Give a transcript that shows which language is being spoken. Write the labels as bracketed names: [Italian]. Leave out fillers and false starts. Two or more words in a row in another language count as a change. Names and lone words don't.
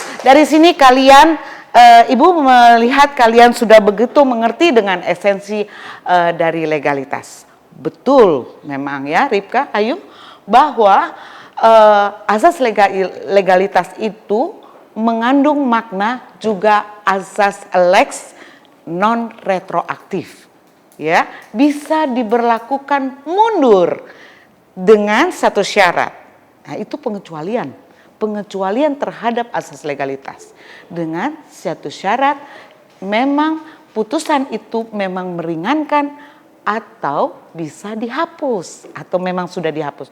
[Indonesian] Dari sini kalian, Ibu melihat kalian sudah begitu mengerti dengan esensi dari legalitas. Betul memang ya Rifka, Ayu, bahwa asas legalitas itu mengandung makna juga asas [Latin] lex non retroaktif. [Indonesian] Ya, bisa diberlakukan mundur dengan satu syarat. Nah, itu pengecualian terhadap asas legalitas. Dengan satu syarat, memang putusan itu memang meringankan atau bisa dihapus atau memang sudah dihapus.